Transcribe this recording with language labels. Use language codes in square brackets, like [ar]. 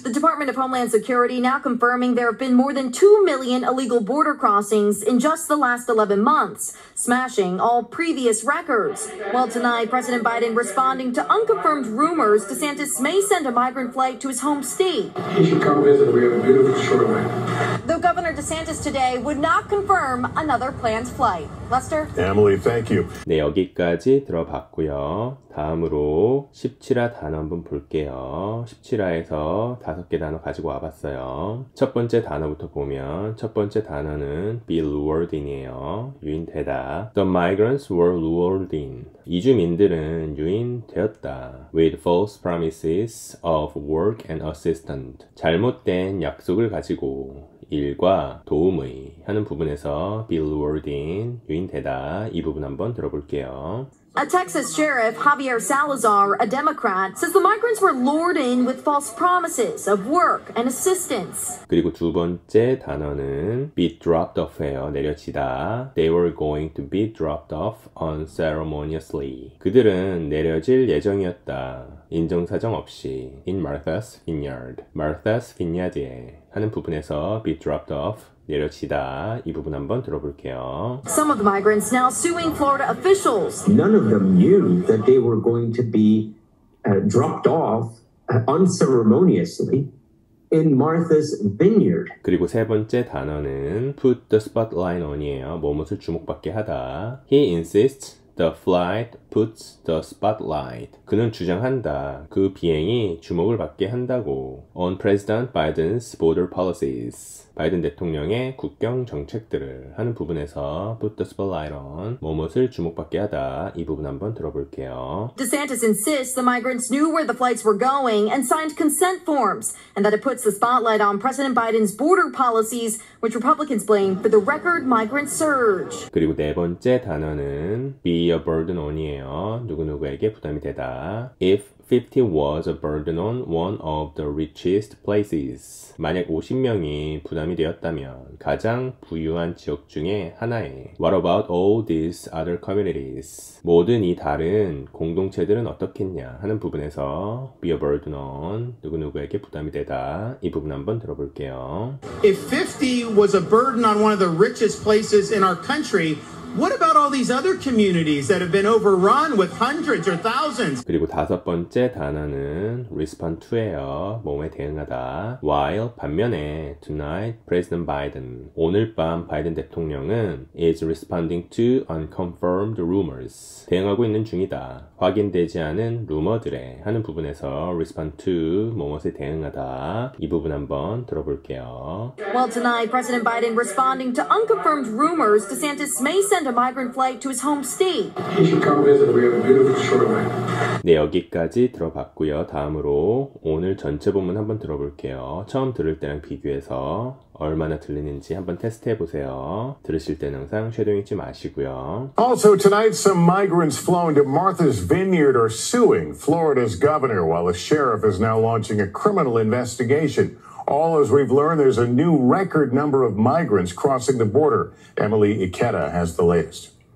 [en] The Department of Homeland Security now confirming there have been more than 2 million illegal border crossings in just the last 11 months, smashing all previous records. Well, tonight, President Biden responding to unconfirmed rumors DeSantis may send a migrant flight to his home state. You should come visit. We have a beautiful shoreline. Though Governor DeSantis today would not confirm another planned flight. Lester? Emily, thank you. [ko] 네, 여기까지 들어봤고요. 다음으로 17화 단어 한번 볼게요. 17화에서 5개 단어 가지고 와봤어요. 첫 번째 단어부터 보면 첫 번째 단어는 be lured in이에요. 유인되다. [en] The migrants were lured in. [ko] 이주민들은 유인되었다. [en] With false promises of work and assistance. [ko] 잘못된 약속을 가지고 일과 도움의 하는 부분에서 be lured in, 유인되다. 이 부분 한번 들어볼게요. [en] A Texas sheriff, Javier Salazar, a Democrat, says the migrants were lured in with false promises of work and assistance. [ko] 그리고 두 번째 단어는 be dropped off예요. 내려지다. [en] They were going to be dropped off unceremoniously. [ko] 그들은 내려질 예정이었다. 인정사정 없이 in Martha's Vineyard. Martha's Vineyard에 하는 부분에서 be dropped off. 내려지다. 이 부분 한번 들어볼게요. [en] Some of the migrants now suing Florida officials. None of them knew that they were going to be dropped off unceremoniously in Martha's Vineyard. [ko] 그리고 세 번째 단어는 put the spotlight on이에요. 무엇을 주목받게 하다. [en] He insists the flight puts the spotlight. [ko] 그는 주장한다. 그 비행이 주목을 받게 한다고. [en] On President Biden's border policies. [ko] 바이든 대통령의 국경 정책들을 하는 부분에서 put the spotlight on. 무엇을 주목받게 하다. 이 부분 한번 들어볼게요. [en] DeSantis insists the migrants knew where the flights were going and signed consent forms, and that it puts the spotlight on President Biden's border policies, which Republicans blame for the record migrant surge. [ko] 그리고 네 번째 단어는 be a burden on이에요. 누구누구에게 부담이 되다. [en] If 50 was a burden on one of the richest places. [ko] 만약 50명이 부담이 되었다면 가장 부유한 지역 중에 하나에 [en] What about all these other communities? [ko] 모든 이 다른 공동체들은 어떻겠냐 하는 부분에서 be a burden on 누구누구에게 부담이 되다. 이 부분 한번 들어볼게요. [en] If 50 was a burden on one of the richest places in our country, what about all these other communities that have been overrun with hundreds or thousands? [ko] 그리고 다섯 번째 단어는 respond to예요. 뭐에 대응하다. [en] While [ko] 반면에 [en] tonight President Biden [ko] 오늘 밤 바이든 대통령은 [en] is responding to unconfirmed rumors. [ko] 대응하고 있는 중이다. 확인되지 않은 루머들에 하는 부분에서 respond to 뭐에 대응하다. 이 부분 한번 들어볼게요. [en] Well, tonight, President Biden responding to unconfirmed rumors DeSantis may send a migrant flight to his home state. You should come visit. We have a beautiful shoreline. [ko] 네, 여기까지 들어봤고요. 다음으로 오늘 전체 본문 한번 들어볼게요. 처음 들을 때랑 비교해서 얼마나 들리는지 한번 테스트 해보세요. 들으실 때는 항상 쉐도잉 잊지 마시고요. [en] Also tonight, some migrants flown to Martha's Vineyard are suing Florida's governor, while the sheriff is now launching a criminal investigation. All as we've learned, there's a new record number of migrants crossing the border. Emily Ikeda has the latest.